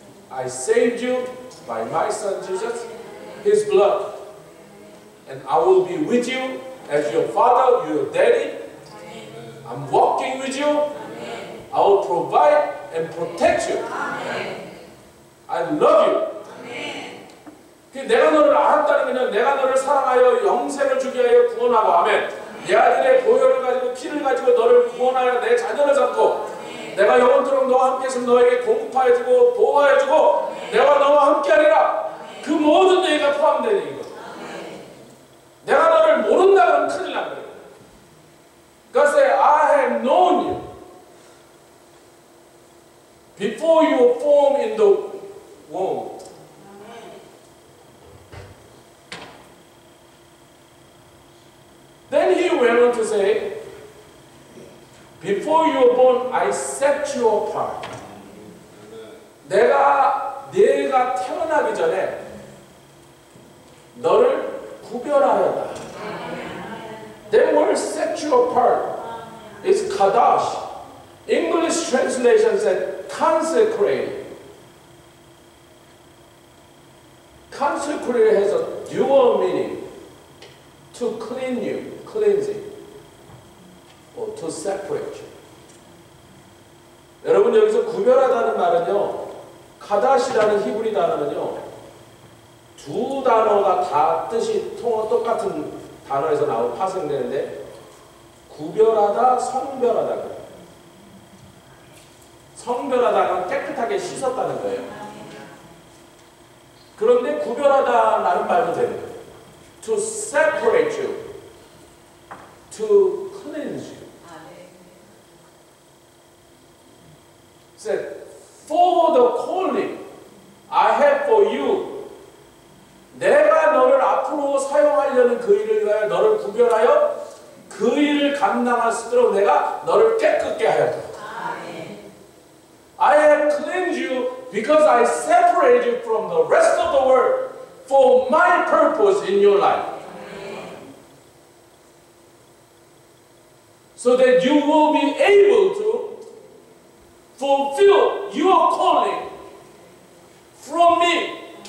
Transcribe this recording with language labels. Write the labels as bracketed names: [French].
[English] I saved you by my Son Jesus, His blood. And I will be with you as your father, your daddy. I'm walking with you. I will provide and protect you. I love you. [Korean] 내가 너를 알았다는 것은 내가 너를 사랑하여 영생을 주게 하여 구원하고 아멘. 내 아들의 보혈을 가지고 피를 가지고 너를 구원하여 내 자녀를 삼고 내가 영원토록 너와 함께 있으면 너에게 공급하여주고 보호하여주고 내가 너와 함께하리라. 그 모든 얘기가 포함된 얘기거든. 내가 너를 모른다 그러면 큰일 난 거예요. [English] God said, I have known you before you were formed in the womb. Then he went on to say, before you were born, I set you apart. [Korean] 내가 태어나기 전에 너를 구별하였다. [English] That word set you apart is kadosh. English translation said consecrate. Consecrate has a dual meaning. To clean you, cleansing, or to separate you. [Korean] 여러분 여기서 구별하다는 말은요, 카다시라는 히브리 단어는요, 두 단어가 다 뜻이 똑같은 단어에서 파생되는데 구별하다, 성별하다. 성별하다는 깨끗하게 씻었다는 거예요. 그런데 구별하다라는 말도 되는 거예요. [English] To separate you, to cleanse you. Said, for the calling I have for you. [Korean] 내가 너를 앞으로 사용하려는 그 일을 위하여 너를 구별하여 그 일을 감당할 수 있도록 내가 너를 깨끗게 하였다. [English] I have cleansed you because I separated you from the rest of the world for my purpose in your life. So that you will be able to fulfill your calling from me.